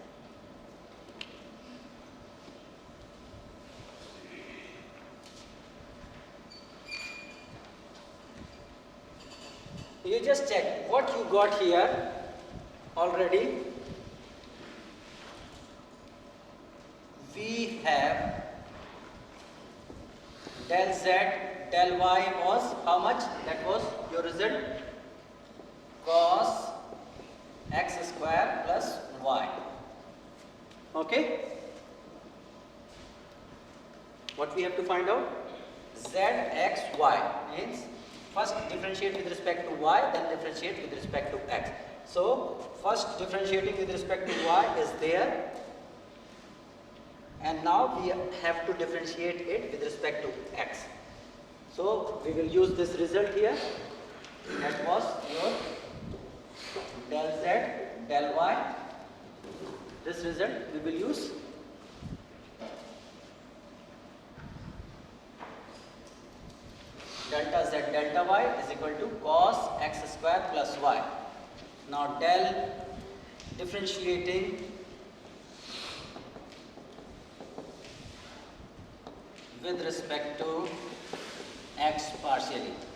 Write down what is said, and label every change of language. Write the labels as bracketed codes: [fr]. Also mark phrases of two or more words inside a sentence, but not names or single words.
[en] You just check what you got here already. We have del Z, del Y was how much? That was your result, cos x square plus y. Okay? What we have to find out? Z, x, y means first differentiate with respect to y, then differentiate with respect to x. So first differentiating with respect to y is there, and now we have to differentiate it with respect to x. So we will use this result here. That was your del z, del y. This result we will use. Delta z delta y is equal to cos x square plus y. Now del differentiating with respect to x partially.